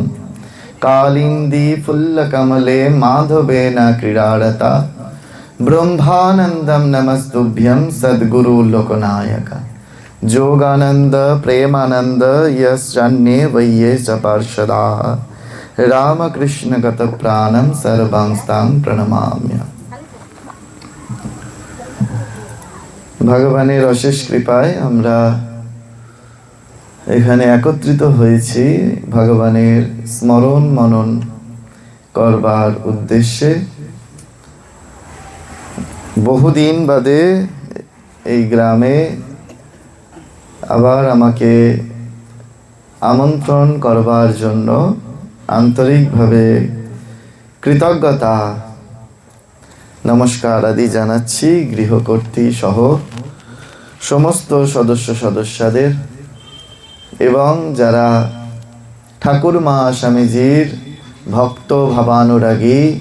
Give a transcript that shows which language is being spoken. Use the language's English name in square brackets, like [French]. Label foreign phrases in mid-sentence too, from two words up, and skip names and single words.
[Sanskrit] कालिंदी फुल्लकमले माधवेन क्रीडारता ब्रह्मानंदं नमस्तुभ्यं सद्गुरु लोकनायक। जोगानंद प्रेमानंद यश्चन्ये वये च पार्षदाः रामकृष्ण गत प्राणं सर्वांस्तां प्रणमाम्यहम्। [Bangla] ভগবানের অশেষ কৃপায় আমরা এখানে একত্রিত হয়েছি ভগবানের স্মরণ মনন করবার উদ্দেশ্যে। বহুদিন বাদে এই গ্রামে আবার আমাকে আমন্ত্রণ করবার জন্য আন্তরিকভাবে কৃতজ্ঞতা নমস্কার আদি জানাচ্ছি গৃহকর্ত্রী সহ সমস্ত সদস্যদের এবং যারা ঠাকুরমা স্বামীজির ভক্ত ভাবানুরাগী